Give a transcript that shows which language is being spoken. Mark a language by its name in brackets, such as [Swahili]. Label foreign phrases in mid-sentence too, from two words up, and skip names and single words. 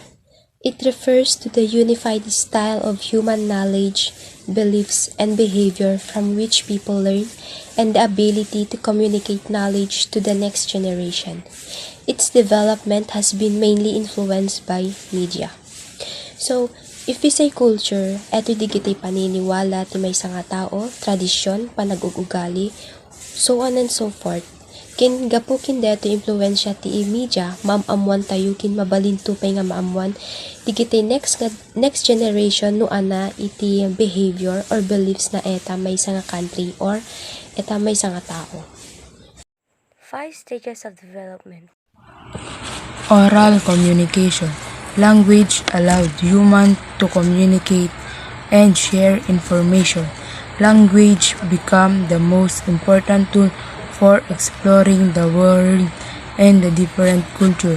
[English] It refers to the unified style of human knowledge, beliefs, and behavior from which people learn and the ability to communicate knowledge to the next generation. Its development has been mainly influenced by media. So, if we say culture, [Iloko] eto di kita'y paniniwala ti may nga tao, tradisyon, panag-ugali, [English] so on and so forth. [Iloko] Kin gapu kin deto impluwensya ti media, maamuan tayo kin mabalinto pay nga maamuan digiti [English] next generation [Iloko] no ana iti [English] behavior or beliefs [Iloko] na eta may nga country or eta may nga tao. [English] Five stages of development. Oral communication. Language allowed humans to communicate and share information. Language became the most important tool for exploring the world and the different cultures.